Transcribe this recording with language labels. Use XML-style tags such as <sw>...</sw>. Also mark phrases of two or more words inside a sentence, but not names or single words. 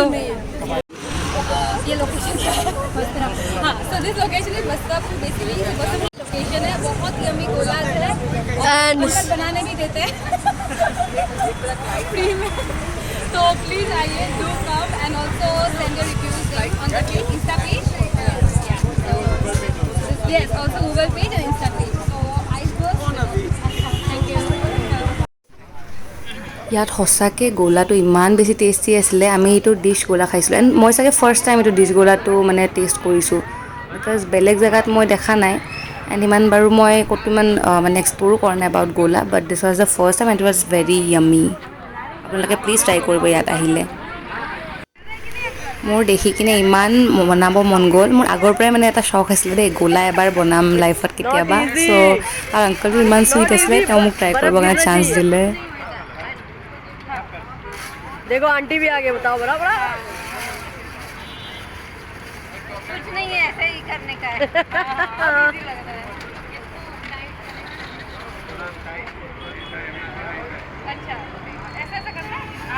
<en>ये लोकेशन हाँ, so this location is Bastapur.</en> <hi>बेसिकली बस्तापुर लोकेशन है, बहुत यम्मी गोला है और</hi> <en>And-</en> <hi>अंकल बनाने भी देते हैं फ्री में. तो प्लीज आइए,</hi> <en>do come and also send your reviews on the Insta page. Yes, also Google page and Insta page. So iceberg. Thank you.</en> <as>ইয়াত সঁচাকৈ গোলাটো ইমান বেছি টেষ্টি আছিলে. আমি এইটো ডিছ গোলা খাইছিলোঁ এণ্ড মই চাগে</as> <en>first time</en> <as>এইটো ডিছ গোলাটো মানে টেষ্ট কৰিছোঁ, বিকজ বেলেগ জেগাত মই দেখা নাই এণ্ড ইমান বাৰু মই ক'তো ইমান মানে এক্সপ্ল'ৰো কৰা নাই এবাউট গোলা,</as> <en>but this was the first time and it was very yummy.</en> <as>আপোনালোকে প্লিজ ট্ৰাই কৰিব ইয়াত আহিলে. মোৰ দেখি কিনে ইমান বনাব মন গ'ল. মোৰ আগৰ পৰাই মানে এটা চখ আছিলে দেই, গোলা এবাৰ বনাম লাইফত কেতিয়াবা. চ' আৰু আংকলটো ইমান চুইট আছিলে, তেওঁ মোক ট্ৰাই কৰিবৰ কাৰণে চান্স দিলে.</as> <hi>देखो आंटी भी आ गए, बताओ बड़ा बड़ा। कुछ नहीं है, ऐसे ही करने का है. अच्छा, ऐसे ऐसे करना है.</hi>